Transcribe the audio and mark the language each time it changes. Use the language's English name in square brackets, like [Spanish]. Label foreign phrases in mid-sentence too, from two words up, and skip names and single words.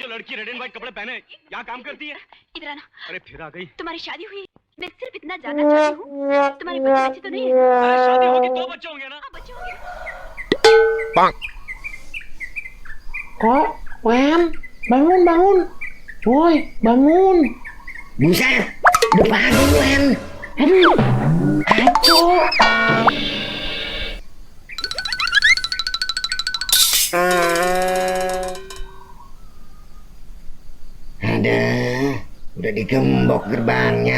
[Hindi] लड़की [English] red and white [Hindi] कपड़े पहने यहाँ काम करती है? इधर आना। अरे फिर आ गई। तुम्हारी शादी हुई, मैं सिर्फ इतना जानना चाहती हूँ, तुम्हारे बच्चे बच्चे तो नहीं है? अरे शादी होगी तो बच्चे होंगे ना। हाँ, बच्चे होंगे। [Indonesian] Kok, Wen, bangun. Woi, bangun. Buset, udah pagi Wen. Aduh, kacau. Ada, udah digembok gerbangnya.